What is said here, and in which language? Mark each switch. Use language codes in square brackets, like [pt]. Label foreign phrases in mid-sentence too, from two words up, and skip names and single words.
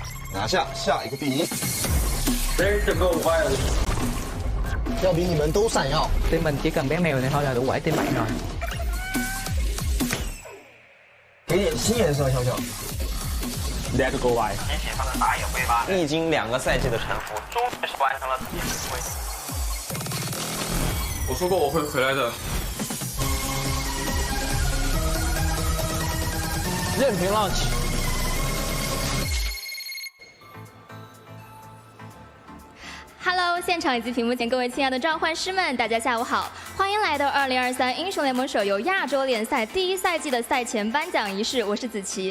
[zh] 拿下下一个第一。要比你们都闪耀。 [vi] Team mình chỉ cần bé mèo này thôi là đủ quẩy team bạn rồi. [zh] 给点新颜色，笑笑。 [en] Let go by。 [zh] 机器上的打野挥发，历经2个赛季的沉浮，终于是完成了自己的回归。我说过我会回来的。任凭浪起。 Hello， 现场以及屏幕前各位亲爱的召唤师们，大家下午好，欢迎来到2023英雄联盟手游亚洲联赛第1赛季的赛前颁奖仪式。我是子琪。